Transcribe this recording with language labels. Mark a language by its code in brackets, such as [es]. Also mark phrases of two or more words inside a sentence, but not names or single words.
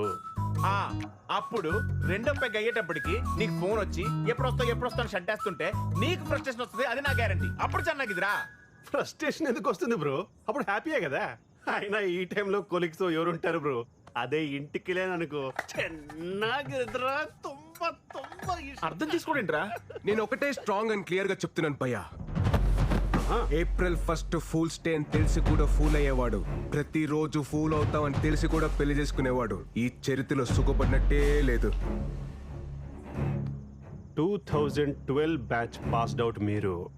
[te] అప్పుడు రెండో పెగ్ అయ్యేటప్పటికి నీకు ఫోన్ వచ్చి ఎప్పుడు వస్తావు షట్ వేస్తుంటే నీకు ఫ్రస్ట్రేషన్ వస్తుంది. అది నా గ్యారంటీ. అప్పుడు చెన్నాగిదిరా. ఫ్రస్ట్రేషన్ ఎందుకు వస్తుంది బ్రో? అప్పుడు హ్యాపీయే కదా. అయినా ఈ టైంలో కొలీగ్స్ ఎవరు ఉంటారు బ్రో? అదే ఇంటికి లేననుకో [kn] ಚೆನ್ನಾಗಿದ್ರಾ, ತುಂಬಾ ತುಂಬಾ [te] అర్థం చేసుకోండిరా. నేను ఒకటే [en] strong and clear [te] గా చెప్తున్నాను భయ్యా. ఏప్రిల్ 1 [en] Fools Day [te] అని తెలిసి కూడా ఫూల్ అయ్యేవాడు, ప్రతిరోజు ఫూల్ అవుతాం అని తెలిసి కూడా పెళ్లి చేసుకునేవాడు ఈ చరిత్రలో సుఖపడినట్టే లేదు. 2012 [en] batch passed out [te] మీరు.